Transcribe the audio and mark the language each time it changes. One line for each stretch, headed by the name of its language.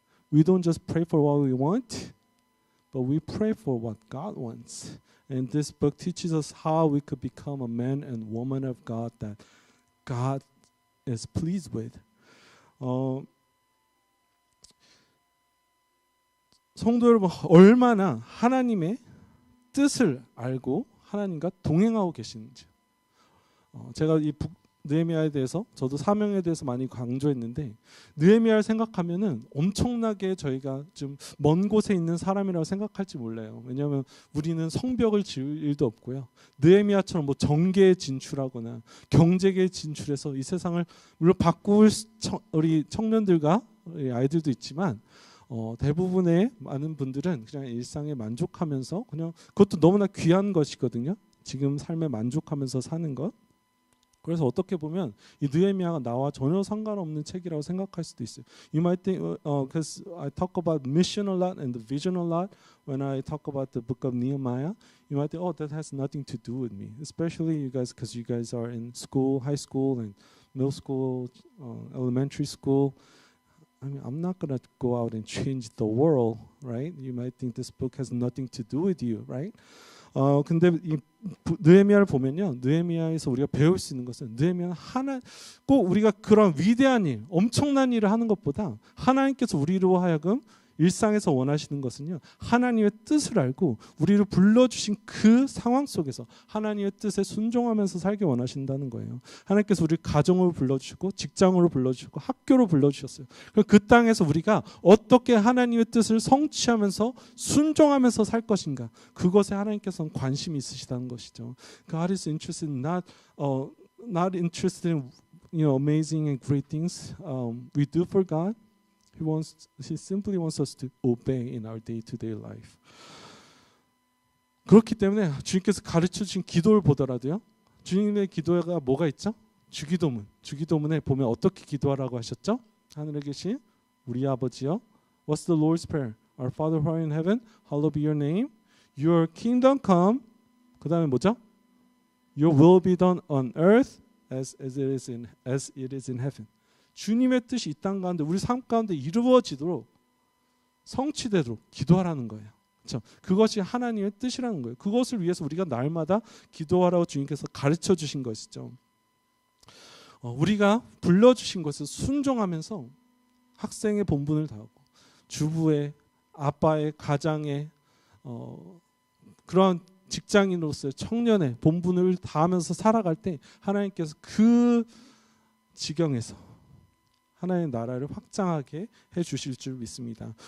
English: We don't just pray for what we want, but we pray for what God wants. And this book teaches us how we could become a man and woman of God that God is pleased with.
Korean: 성도 여러분, 얼마나 하나님의 뜻을 알고 하나님과 동행하고 계시는지. 제가 이 느헤미야에 대해서 저도 사명에 대해서 많이 강조했는데 느헤미야를 생각하면은 엄청나게 저희가 좀 먼 곳에 있는 사람이라고 생각할지 몰라요. 왜냐하면 우리는 성벽을 지을 일도 없고요. 느헤미야처럼 뭐 정계에 진출하거나 경제계에 진출해서 이 세상을 물론 바꿀 우리 청년들과 우리 아이들도 있지만 대부분의 많은 분들은 그냥 일상에 만족하면서 그냥 그것도 너무나 귀한 것이거든요. 지금 삶에 만족하면서 사는 것. 그래서 어떻게 보면 이 느헤미야가 나와 전혀 상관없는 책이라고 생각할 수도 있어요.
English: You might think, because I talk about mission a lot and the vision a lot when I talk about the book of Nehemiah. You might think, oh, that has nothing to do with me. Especially you guys, because you guys are in school, high school and middle school, elementary school. I mean, I'm not gonna go out and change the world, right? You might think this book has nothing to do with you, right?
Korean: 근데 이 느헤미야를 보면요, 느헤미야에서 우리가 배울 수 있는 것은 느헤미야는 꼭 우리가 그런 위대한 일, 엄청난 일을 하는 것보다 하나님께서 우리로 하여금 일상에서 원하시는 것은요, 하나님의 뜻을 알고 우리를 불러주신 그 상황 속에서 하나님의 뜻에 순종하면서 살게 원하신다는 거예요. 하나님께서 우리 가정으로 불러주시고 직장으로 불러주시고 학교로 불러주셨어요. 그 땅에서 우리가 어떻게 하나님의 뜻을 성취하면서 순종하면서 살 것인가, 그것에 하나님께서는 관심이 있으시다는 것이죠.
English: God is interested not interested in amazing and great things we do for God. He simply wants us to obey in our day-to-day life.
Korean: 그렇기 때문에 주님께서 가르쳐 주신 기도를 보더라도요, 주님의 기도가 뭐가 있죠? 주기도문. 주기도문에 보면 어떻게 기도하라고 하셨죠? 하늘에 계신 우리 아버지여.
English: What's the Lord's Prayer? Our Father who art in heaven, hallowed be your name. Your kingdom come.
Korean: 그 다음에 뭐죠?
English: Your will be done on earth as it is in heaven.
Korean: 주님의 뜻이 이 땅 가운데 우리 삶 가운데 이루어지도록 성취되도록 기도하라는 거예요. 그렇죠? 그것이 하나님의 뜻이라는 거예요. 그것을 위해서 우리가 날마다 기도하라고 주님께서 가르쳐 주신 것이죠. 우리가 불러주신 것을 순종하면서 학생의 본분을 다하고 주부의, 아빠의, 가장의 그런 직장인으로서의 청년의 본분을 다하면서 살아갈 때 하나님께서 그 지경에서 하나님의 나라를 확장하게 해주실 줄 믿습니다.